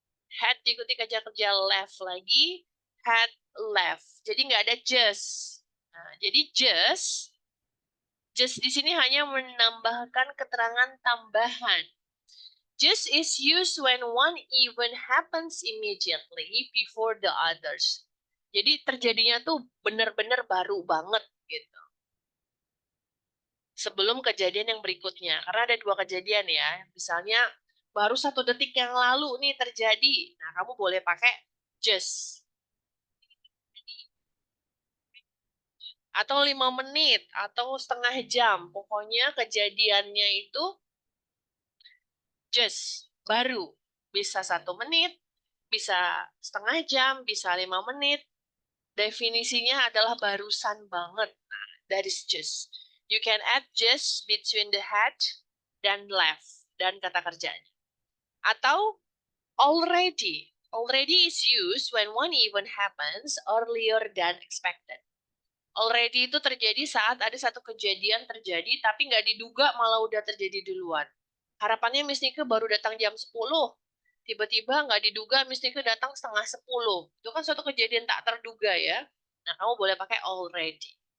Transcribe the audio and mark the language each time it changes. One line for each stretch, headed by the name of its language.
Indonesian: Had diikuti kata kerja left lagi, had left. Jadi nggak ada just. Nah, jadi just di sini hanya menambahkan keterangan tambahan.
English: Just is used when one event happens immediately before the others.
Indonesian: Jadi terjadinya tuh benar-benar baru banget gitu. Sebelum kejadian yang berikutnya. Karena ada 2 kejadian ya. Misalnya baru 1 detik yang lalu nih terjadi. Nah, kamu boleh pakai just. Atau 5 menit, atau setengah jam. Pokoknya kejadiannya itu just, baru. Bisa 1 menit, bisa setengah jam, bisa 5 menit. Definisinya adalah barusan banget.
English: Nah, that is just. You can add just between the had dan left
Indonesian: dan kata kerjanya. Atau already.
English: Already is used when one event happens earlier than expected.
Indonesian: Already itu terjadi saat ada satu kejadian terjadi, tapi nggak diduga malah udah terjadi duluan. Harapannya Miss Nike baru datang jam 10. Tiba-tiba nggak diduga Miss Nike datang setengah 10. Itu kan suatu kejadian tak terduga ya. Nah, kamu boleh pakai already.